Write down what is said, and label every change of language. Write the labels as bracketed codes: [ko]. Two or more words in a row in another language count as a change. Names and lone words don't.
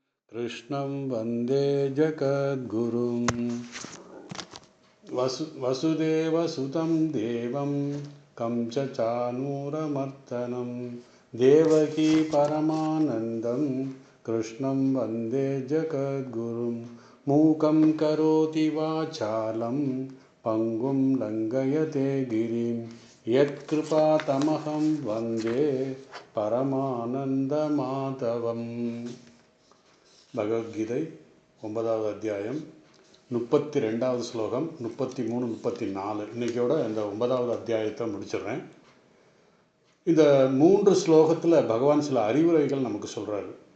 [sa] कृष्णं वन्दे जगद्गुरुं वसुदेवसुतं देवं कंसचाणूरमर्दनं देवकी परमानन्दं कृष्णं वन्दे जगद्गुरुं मूकं करोति वाचालं पङ्गुं लङ्घयते गिरिं यत्कृपातमहं वन्दे परमानन्दमाधवम्. [ta] பகவத்கீதை 9வது அத்தியாயம் 32வது ஸ்லோகம் 33 34 இன்றைக்கியோட இந்த 9வது அத்தியாயத்தை முடிச்சிடுறேன். இந்த 3 ஸ்லோகத்தில் பகவான் சில அறிவுரைகள் நமக்கு சொல்கிறாரு.